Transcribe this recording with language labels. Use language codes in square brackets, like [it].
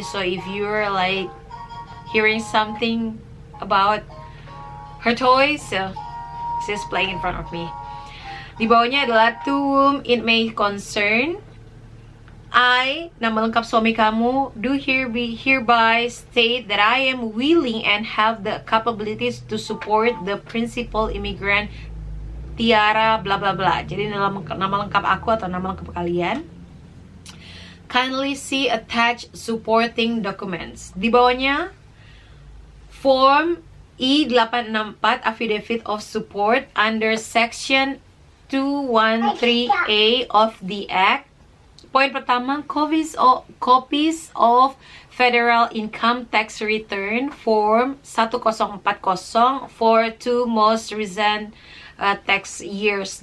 [en] So if you're like hearing something about her toys, she's playing in front of me. [id] Di bawahnya adalah [en] to whom it may concern. I, [id] nama lengkap suami kamu, [en] do hereby state that I am willing and have the capabilities to support the principal immigrant Tiara bla bla bla. [id] Jadi nama lengkap aku atau nama lengkap kalian. [en] Kindly see attached supporting documents. [id] Di bawahnya [en] Form I-864 Affidavit of Support under Section 213A of the Act. [id] Poin pertama, [en] copies of Federal Income Tax Return Form 1040 for 2 most recent tax years.